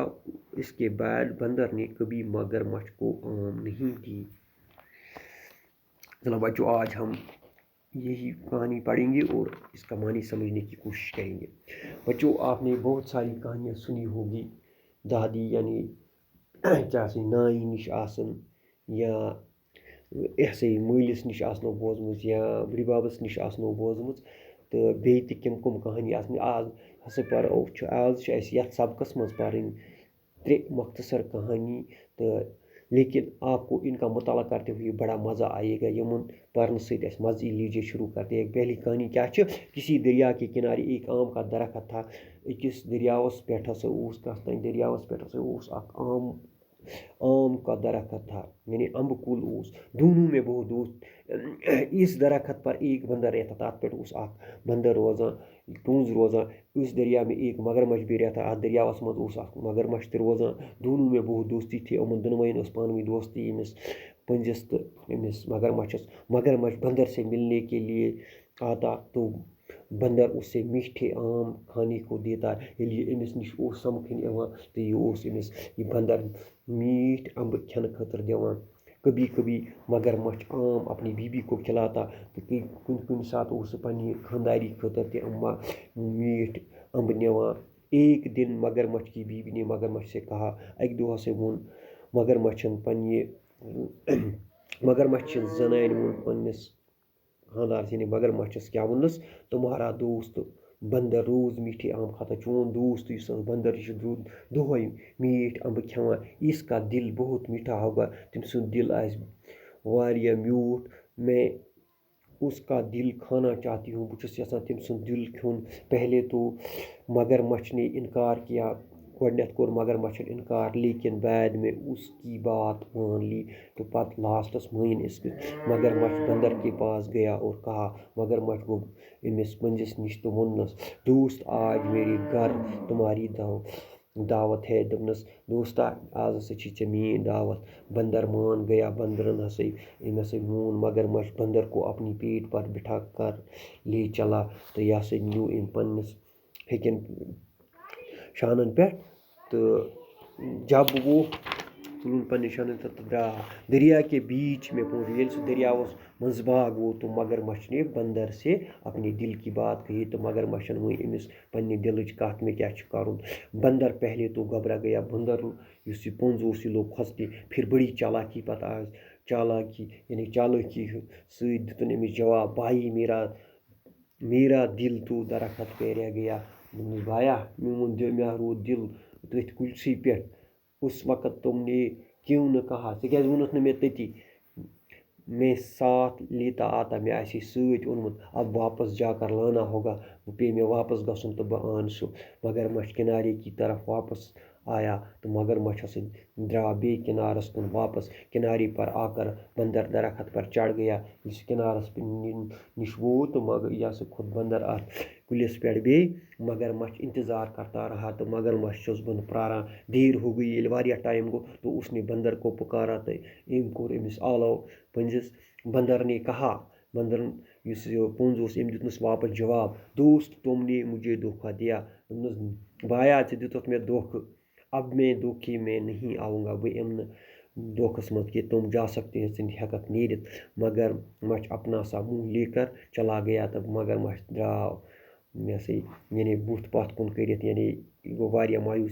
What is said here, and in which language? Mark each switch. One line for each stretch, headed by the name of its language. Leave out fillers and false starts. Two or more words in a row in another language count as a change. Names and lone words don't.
Urdu: اس کے بعد بندر نے کبھی مگرمچھ کو آم نہیں دی۔ چلو بچوں، آج ہم یہی کہانی پڑھیں گے اور اس کا معنی سمجھنے کی کوشش کریں گے۔ بچوں، آپ نے بہت ساری کہانیاں سنی ہوگی، دادی یعنی چاہے
Kashmiri: نانی نش آسن، یا ایسے مٲلِس نش آسنو بوزمٕژ، یا بٕڈِ ببس نش آسنو بوزمٕژ، تہٕ بیٚیہِ تہِ کم کہانی آسنہِ۔ آز ہسا آز چھِ اَسہِ یتھ سبقس منٛز پرٕنۍ 3 مختصر کہانی، تہٕ
Urdu: لیکن آپ کو ان کا مطالعہ کرتے ہوئے بڑا مزہ آئے گا۔
Kashmiri: یمن پرنے سۭتۍ اَسہِ مزٕ یی۔
Urdu: لیجیے شروع کرتے ہیں۔ پہلی کہانی کیا چھِ؟ کسی دریا کے کنارے ایک آم کا درخت تھا۔
Kashmiri: أکِس دریاوس پٮ۪ٹھ ہسا اوس کتھ تانۍ دریاوس پٮ۪ٹھ ہسا اوس اکھ
Urdu: آم کا درخت تھا،
Kashmiri: یعنی امبہٕ کُل اوس۔
Urdu: دونوں میں بہت دوست۔ اس درخت پر ایک بندر رہتا تھا۔
Kashmiri: اتھ پٮ۪ٹھ اوس اکھ بندر روزان، پوٚنٛز روزان۔
Urdu: اس دریا میں ایک مگرمچھ بھی رہتا۔
Kashmiri: اتھ دریاوس منٛز اوس اکھ مگرمچھ تہِ روزان۔
Urdu: دونوں میں بہت دوستی تھی۔
Kashmiri: یِمن دۄنوَیَن ٲس پانہٕ ؤنۍ دوستی، ییٚمِس پٔنٛزِس تہٕ أمِس مگرمچھس۔
Urdu: مگرمچھ بندر سے ملنے کے لیے آتا تو بندر اس سے میٹھے آم کھانے کو دیتا۔
Kashmiri: ییٚلہِ یہِ أمِس نِش اوس سمکھٕنۍ یِوان تہٕ یہِ اوس أمِس یہِ بندر میٖٹھۍ امبہٕ کھٮ۪نہٕ خٲطرٕ دِوان۔
Urdu: کبھی کبھی مگرمچھ آم اپنی بیوی کو کھلاتا،
Kashmiri: تہٕ کُنہِ ساتہٕ اوس سُہ پننہِ خانداری خٲطرٕ تہِ میٖٹھۍ امبہٕ نِوان۔
Urdu: ایک دن مگرمچھ کی بیوی نے مگرمچھ سے کہا،
Kashmiri: اکہِ دۄہ ہسا ووٚن مگرمچھ زنانہِ ووٚن پننِس خاندارس یعنی مگرمچھس کیٛاہ ووٚننس،
Urdu: تمہارا دوست بندر روز میٹھے آم کھاتا،
Kashmiri: چون دوست یُس بندر یہِ چھُ دۄہے میٖٹھۍ امبہٕ کھٮ۪وان،
Urdu: اس کا دل بہت میٹھا ہوگا،
Kashmiri: تٔمۍ سُنٛد دل آسہِ واریاہ میوٗٹھ،
Urdu: میں اس کا دل کھانا چاہتی ہوں،
Kashmiri: بہٕ چھُس یژھان تٔمۍ سُنٛد دل کھیوٚن۔
Urdu: پہلے تو مگرمچھ نے انکار کیا،
Kashmiri: گۄڈنٮ۪تھ کوٚر مگرمچھن انکار
Urdu: لیکن بعد میں اس کی بات مان لی تو
Kashmiri: پتہ لاسٹس مٲنۍ اس
Urdu: مگرمچھ بندر کے پاس گیا اور کہا
Kashmiri: مگرمچھ گوٚو أمِس پٔنزِس نِش تہٕ ووٚننس
Urdu: دوست آج میرے گھر تمہاری دعوت ہے
Kashmiri: دوٚپنس دوستا آز ہسا چھی ژےٚ میٛٲنۍ دعوت
Urdu: بندر مان گیا
Kashmiri: بندرن أمۍ ہسا مون
Urdu: مگرمچھ بندر کو اپنی پیٹ پر بٹھا کر لے چلا
Kashmiri: تو یہ ہسا نیوٗ أمۍ پننِس ہیٚکٮ۪ن شانن پٮ۪ٹھ تہٕ
Urdu: جب وہ
Kashmiri: تُلُن پننہِ شانن پٮ۪ٹھ تہٕ درٛاو
Urdu: دریا کے بیچ میں پہنچ
Kashmiri: ییٚلہِ سُہ دریاوس منٛز باگ ووت
Urdu: تو مگرمچھ نے بندر سے اپنے دل کی بات کہی
Kashmiri: تو مگرمچھن وۄنۍ أمِس پننہِ دلٕچ کتھ مےٚ کیٛاہ چھُ کرُن
Urdu: بندر پہلے تو گھبرا گیا
Kashmiri: بندر یُس یہِ پوٚنٛز اوس یہِ لوٚگ کھۄژنہِ
Urdu: پھر بڑی چالاکی
Kashmiri: پتہٕ آز چالاکی یعنی چالٲکی سۭتۍ دِتُن أمِس جواب بھائی
Urdu: میرا دل تو درخت پہ رہ گیا
Kashmiri: دوٚپنس بایا میون مےٚ روٗد دل تٔتھۍ کُلسٕے پٮ۪ٹھ
Urdu: اس وقت تم نے کیوں نہٕ کہا
Kashmiri: ژےٚ کیٛازِ ووٚنُتھ نہٕ مےٚ تٔتی
Urdu: میں ساتھ لیتا آتا
Kashmiri: مےٚ آسہِ سۭتۍ اوٚنمُت
Urdu: اب واپس جا کر لانا ہوگا
Kashmiri: پیٚیہِ مےٚ واپس گژھُن تہٕ بہٕ آنہٕ سُہ
Urdu: مگرمچھ کنارے کی طرف واپس آیا
Kashmiri: تو مگرمچھ ہسا درٛاو بیٚیہِ کنارس کُن واپس
Urdu: کنارے پر آ کر بندر درخت پر چڑھ گیا
Kashmiri: ییٚلہِ سُہ کنارس نِش ووت تو یہ ہسا کھوٚت بندر اتھ کُلِس پٮ۪ٹھ بیٚیہِ
Urdu: مگرمچھ انتظار کرتا رہا
Kashmiri: تو مگرمچھ چھُس بہٕ پراران
Urdu: دیر ہو گئی
Kashmiri: ییٚلہِ واریاہ ٹایم گوٚو تو
Urdu: اس نے بندر کو پکارا
Kashmiri: تو أمۍ کوٚر أمِس آلو پٔنزِس
Urdu: بندر نے کہا
Kashmiri: بندرن یُس یہِ پوٚنٛز اوس أمۍ دیُتنس واپس جواب
Urdu: دوست تم نے مجھے دھوکہ دیا
Kashmiri: دوٚپنس بایا ژےٚ دِتُتھ مےٚ
Urdu: دھوکہٕ اب میں دھوکے میں نہیں آؤں گا
Kashmiri: بہٕ یِمہٕ نہٕ دھوکس منٛز کہِ
Urdu: تم جا سکتے ہیں
Kashmiri: ژٕ ہٮ۪ککھ نیٖرِتھ
Urdu: مگرمچھ اپنا سا منہ لے کر چلا گیا
Kashmiri: تہٕ مگرمچھ درٛاو یہِ ہسا یعنی بُتھ پتھ کُن کٔرِتھ یعنی یہِ گوٚو واریاہ مایوٗس